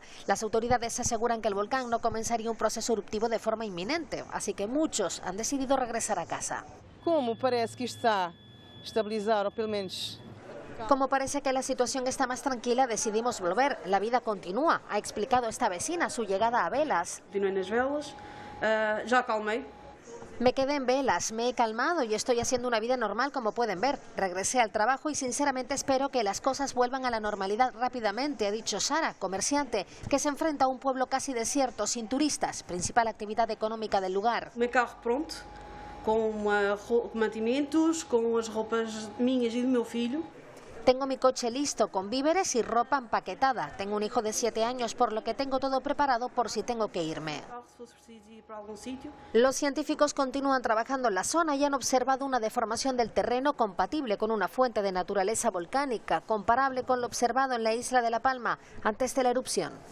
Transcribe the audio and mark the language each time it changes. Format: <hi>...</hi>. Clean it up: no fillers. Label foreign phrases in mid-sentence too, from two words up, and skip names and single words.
<es>Las autoridades aseguran que el volcán no comenzaría un proceso eruptivo de forma inminente, así que muchos han decidido regresar a casa.</es> <pt>Como parece que está estabilizado, pelo menos.</pt> <es>Como parece que la situación está más tranquila, decidimos volver. La vida continúa, ha explicado esta vecina su llegada a Velas.</es> <pt>Vine nas Velas, já acalmei.</pt> <es>Me quedé en Velas, me he calmado y estoy haciendo una vida normal, como pueden ver. Regresé al trabajo y sinceramente espero que las cosas vuelvan a la normalidad rápidamente, ha dicho Sara, comerciante, que se enfrenta a un pueblo casi desierto, sin turistas, principal actividad económica del lugar.</es> <pt>Meu carro pronto, com mantimentos, com as roupas minhas e do meu filho.</pt> <es>Tengo mi coche listo, con víveres y ropa empaquetada. Tengo un hijo de 7 años, por lo que tengo todo preparado por si tengo que irme. Los científicos continúan trabajando en la zona y han observado una deformación del terreno compatible con una fuente de naturaleza volcánica, comparable con lo observado en la isla de La Palma antes de la erupción.</es>